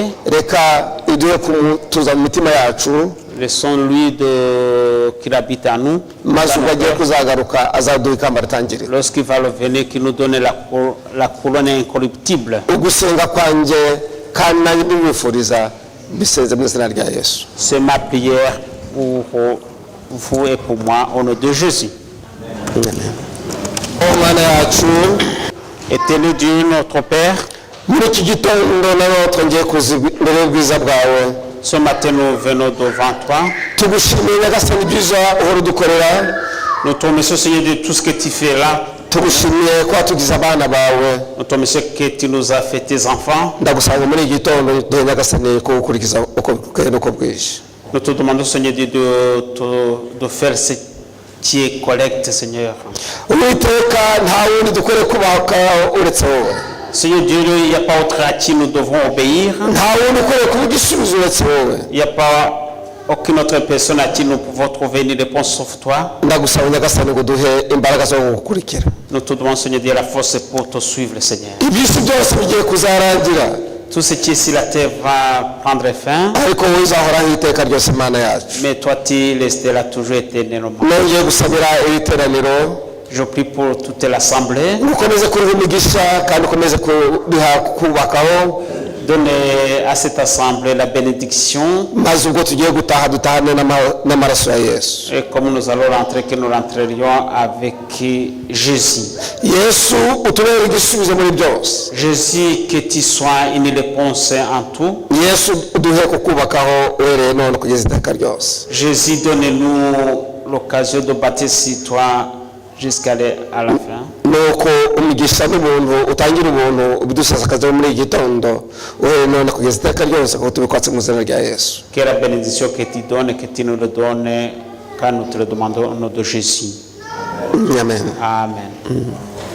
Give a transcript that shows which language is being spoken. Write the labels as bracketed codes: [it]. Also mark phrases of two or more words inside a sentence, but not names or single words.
[rw] Reka iduhe kumutuza mu mitima yacu. [fr] Laissons-lui qu'il habite en nous. [rw] Maze ubwo agiye kuzagaruka azaduha ikamba ritangirira. [fr] Lorsqu'il va revenir, qu'il nous donne la couronne incorruptible. [rw] Ugusenga kwanjye kandi nanjye ndibifuriza bisenze mu izina rya Yesu. [fr] C'est ma prière pour vous et pour moi au nom de Jésus. [rw] Omwana yacu [fr] Éternel Dieu notre Père, [rw] muri iki gitondo nanone ngiye kuza imbere y'ubwiza bwawe. [fr] ce matin nous venons devant toi. [rw] Tugushimiye Nyagasani ibyiza uhora udukorera. [fr] Nous te remercions Seigneur de tout ce que tu fais là. [rw] Tugushimiye ko watugize abana bawe. [fr] Nous te remercions que tu nous as fait tes enfants. [rw] Ndagusanga muri iki gitondo duhe Nyagasani ko gukurikiza uko bwije n'uko bwije. [fr] Nous te demandons Seigneur de faire ce qui est correct Seigneur. [rw] Uwiteka nta wundi dukwiriye kubaka uretse wowe. [fr] Seigneur Dieu, il n'y a pas autre à qui nous devons obéir. [rw] Nta wundi ukwiriye kuba igisubizo uretse wowe. [fr] Il n'y a pas aucune autre personne à qui nous pouvons trouver une réponse sauf toi. [rw] Ndagusaba Nyagasani ngo duhe imbaraga zo gukurikira. [fr] Nous te demandons Seigneur Dieu la force pour te suivre Seigneur. [rw] Ibyisi byose bigiye kuzarangira. [fr] Tout ce qui est sur la terre va prendre fin. [rw] Ariko wowe uzahoraho iteka ryose Imana yacu. [fr] Mais toi tu resteras toujours éternellement. [rw] Nongeye gusabira iri teraniro. [fr] Je prie pour toute l'assemblée. [rw] Ukomeze kuriha imigisha kandi ukomeze kuriha kubakaho. [fr] Donne à cette assemblée la bénédiction. [rw] Maze ubwo tugiye gutaha dutahane n'amaraso ya Yesu. [fr] Et comme nous allons rentrer, que nous rentrerions avec Jésus. [rw] Yesu utubere igisubizo muri byose. [fr] Jésus, que tu sois une réponse en tout. [rw] Yesu uduhe kukubakaho uhereye none kugeza iteka ryose. [fr] Jésus, donne-nous l'occasion de bâtir sur toi jusqu'à la fin. [rw] Nuko umugisha n'ubuntu utangira ubuntu ubidusasakaza muri iki gitondo uhereye none kugeza iteka ryose kuko tubikwatse mu izina rya Yesu. [fr] Que la bénédiction que tu donnes, que tu nous le donnes, quand nous te le demandons au nom de Jésus. Amen. Amen.